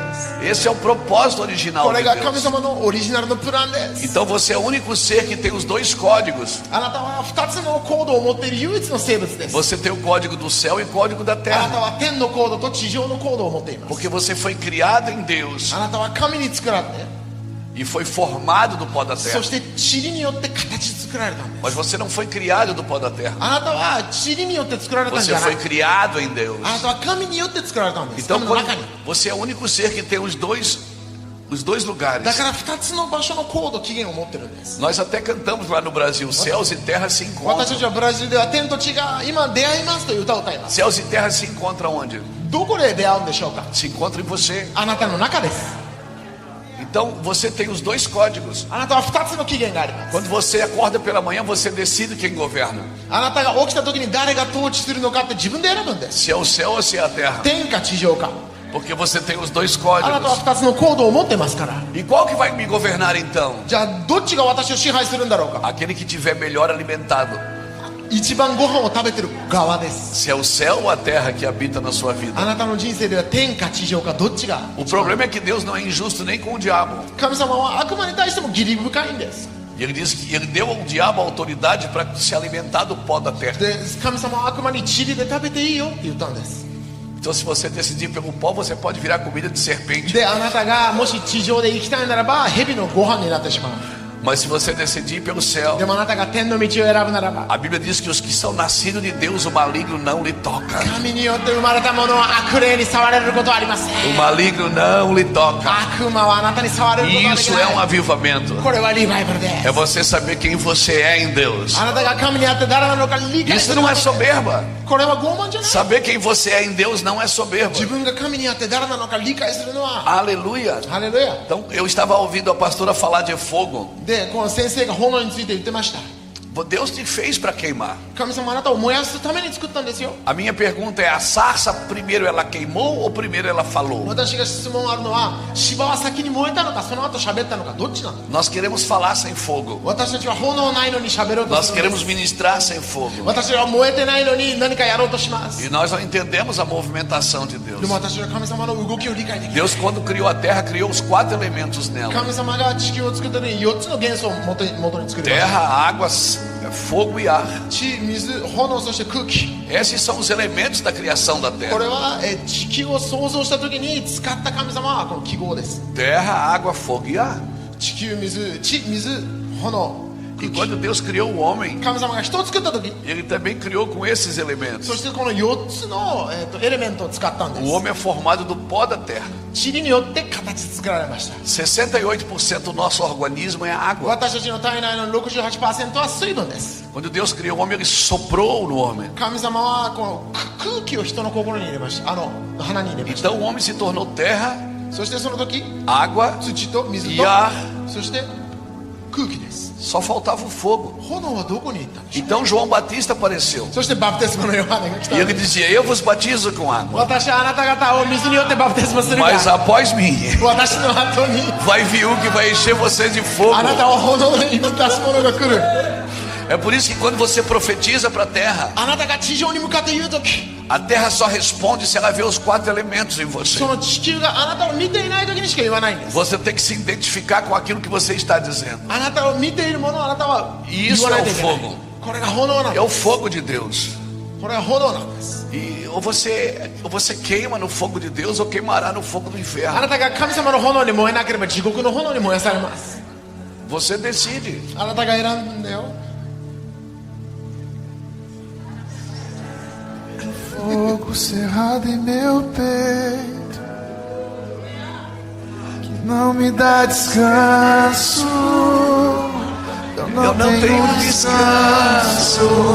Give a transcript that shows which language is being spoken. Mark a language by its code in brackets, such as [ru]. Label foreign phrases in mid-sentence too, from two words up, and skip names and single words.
[pt] Esse é o propósito original [ja] これ [pt] de [ja] が神 [pt] Deus. [ja] 様のオリジナルのプランです [pt] Então você é o único ser que tem os dois códigos. [ja] あなたは2つのコードを持っている唯一の生物です [pt] Você tem o código do céu e o código da [ja] あなた [pt] terra. [ja] は天のコードと地上のコードを持っています [pt] Porque você foi criado em Deus [ja] あなたは神に作られて [pt] e foi formado do pó da [ja] そ [pt] terra. [ja] して塵によって形作られたんです [pt] Mas você não foi criado do pó da terra. [ja] あなたは塵によって作られたんじ [pt] Você [ja] ゃな [pt] foi [ja] い [pt] criado em Deus. [ja] あなたは神によって作られたんです [pt] Então [ja] 神の中に [pt] você é o único ser que tem os dois lugares. [ja] だから2つの場所のコード起源を持ってるんです [pt] Nós até cantamos lá no Brasil, céus e terra se [ja] 私 [pt] encontram. [ja] たちはブラジルでは天と地が今出会いますという歌を歌います [pt] Céus e terra se encontram onde? [ja] どこで出会うんでしょうか [pt] Se encontram em você. [ja] あなたの中です [pt] Então você tem os dois códigos. [ja] あなたは2つの起源があります [pt] Quando você acorda pela manhã, você decide quem governa. [ja] あなたが起きた時に誰が統治するのかって自分で選ぶんです [pt] Se é o céu ou se é a terra. [ja] 天か地上か [pt] Porque você tem os dois [ja] あなたは [pt] códigos. [ja] 2つのコードを持ってますから [pt] E qual que vai me governar então? [ja] じゃあどっちが私を支配するんだろうか [pt] Aquele que tiver melhor alimentado. [ja] 一番ご飯を食べてる側です [pt] Se é o céu ou a terra que habita na sua [ja] あ [pt] vida. [ja] なたの人生では天か地上かどっちが [pt] O problema é que Deus não é injusto nem com o diabo. [ja] 神様は悪魔に対しても義理深いんです [pt] E ele diz que ele deu ao diabo a autoridade para se alimentar do pó da terra. [ja] で神様は悪魔に塵で食べていいよって言ったんです [pt] Então, se você decidir pelo pó, você pode virar comida de serpente. [ja] であなたがもし地上で生きたいならば蛇のご飯になってしまう [pt] Mas se você decidir pelo céu, [ja] でもあなたが天の道を選ぶならば [pt] a Bíblia diz que os que são nascidos de Deus, o maligno não lhe toca. [ja] 神によって生まれたものは悪霊に触れることはありません [pt] O maligno não lhe toca. [ja] 悪魔はあなたに触れることはでき [pt] Isso [ja] な [pt] é um [ja] い [pt] avivamento. [ja] これはリバイバルで [pt] É [ja] す [pt] você saber quem você é em Deus. [ja] あなたが神にあって誰なのか理解す [pt] Isso [ja] る [pt] não é soberba. [ja] これは傲慢じゃない [pt] Saber quem você é em Deus não é soberba. [ja] 自分が神にあって誰なのか理解するのは [pt] Aleluia. [ja] ハレルヤ [pt] Então, eu estava ouvindo a pastora falar de fogo. [ja] でこの先生が炎について言ってました [pt] Deus te fez para queimar. [ja] 神様あなたを燃やすために作ったんですよ [pt] A minha pergunta é: a sarça primeiro ela queimou ou primeiro ela falou? [ja] 私が質問あるのは芝は先に燃えたのかその後喋ったのかどっちなんだ [pt] Nós queremos falar sem fogo. [ja] 私たちは炎ないのに喋ろうと [pt] Nós [ja] するんで [pt] queremos [ja] す [pt] ministrar sem fogo. [ja] 私は燃えてないのに何かやろうとします [pt] E nós não entendemos a movimentação de [ja] で [pt] Deus. [ja] も私は神様の動きを理解できる [pt] Deus, quando criou a terra, criou os 4 elementos nela: [ja] 神様が地球を作った時に4つの元素を元に作りました [pt] terra, água, fogo e ar. [ja] 地、水、炎、そして空気 [pt] Esses são os elementos da criação da [ja] こ [pt] terra: [ja] れは地球を創造した時に使った神様はこの記号です [pt] terra, água, fogo e ar. [ja] 地球、水、地、水、炎 [pt] E quando Deus criou o homem, [ja] 神様が人を作った時 [pt] Ele também criou com esses [ja] そ [pt] elementos. [ja] してこの4つの、エレメントを使ったんで [pt] O [ja] す [pt] homem é formado do pó da terra. [ja] 塵によって形作られました [pt] 68% do nosso organismo é água. [ja] 私たちの体内の 68% は水分です [pt] Quando Deus criou o homem, Ele soprou no homem. [ja] 神様はこの空気を人の心に入れました鼻に入れました [pt] Então o homem se tornou terra, [ja] そしてその時 [pt] água, [ja] 土と水 [pt] e [ja] と [pt] ar. [ja] そして空気です [pt] Só faltava o fogo. [ja] 炎はどこに行ったんでしょう [pt] Então João Batista apareceu. [ja] そしてバプテスマのヨハネが来た [pt] E [ja] ん [pt] ele [ja] です [pt] dizia: Eu vos batizo com água. [ja] 私はあなた方を水によってバプテスマするが [pt] Mas após mim [ja] 私の後に [pt] vai vir um que vai encher vocês de fogo. [ja] あなたを炎に満たす者が来る [pt] É por isso que quando você profetiza para a terra, [ja] あなたが地上に向かって言う時 [pt] a terra só responde se ela vê os 4 elementos em você. [ja] その地球があなたを見ていない時にしか言わないんです [pt] Você tem que se identificar com aquilo que você está dizendo. [ja] あなたを見ているものをあなたは言 [pt] Isso [ja] わな [pt] é [ja] いと [pt] o [ja] いけない [pt] fogo. [ja] これが炎なん [pt] É [ja] で [pt] o fogo de Deus. [ja] これは炎なんです。 [pt] E ou você queima no fogo de Deus ou queimará no fogo do [ja] あ [pt] inferno. [ja] なたが神様の炎に燃えなければ地獄の炎に燃やされます。 [pt] Você decide. [ja] あなたが選んだよ。 [pt] Fogo cerrado em meu peito, que não me dá descanso. Eu não tenho descanso.